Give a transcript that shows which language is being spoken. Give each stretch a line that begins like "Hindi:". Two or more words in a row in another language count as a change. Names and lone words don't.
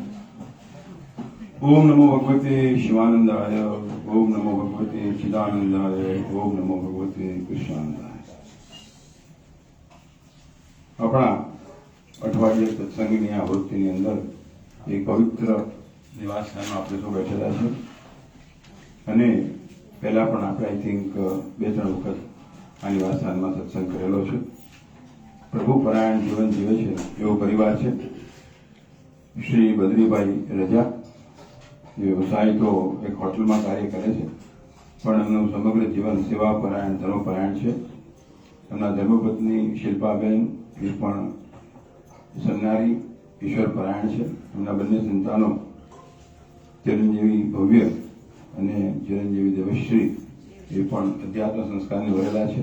Sanskrit: ओम नमो भगवते शिवानंदाय, ओम नमो भगवते चिदानंदाय, ओम नमो भगवते कृष्णानंदाय।
Gujarati: આપણા અઠવાડિયે સત્સંગની આવૃત્તિની અંદર એક પવિત્ર નિવાસસ્થાનમાં આપણે સૌ બેઠેલા છે અને પહેલા પણ આપણે
English: I think
Gujarati: 2-3 વખત આ નિવાસસ્થાનમાં સત્સંગ કરેલો છે। પ્રભુ પરાયણ જીવન જીવે છે એવો પરિવાર છે। શ્રી બદ્રીભાઈ રજા વ્યવસાય તો એક હોટલ માં કાર્ય કરે છે, પણ એમનું સમગ્ર જીવન સેવાપરાયણ ધર્મપરાયણ છે। એમના ધર્મપત્ની શિલ્પાબેન એ પણ સન્નારી ઈશ્વરપરાયણ છે। એમના બંને સંતાનો ચિરંજીવી ભવ્ય અને ચિરંજીવી દેવશ્રી એ પણ અધ્યાત્મ સંસ્કારની વરેલા છે।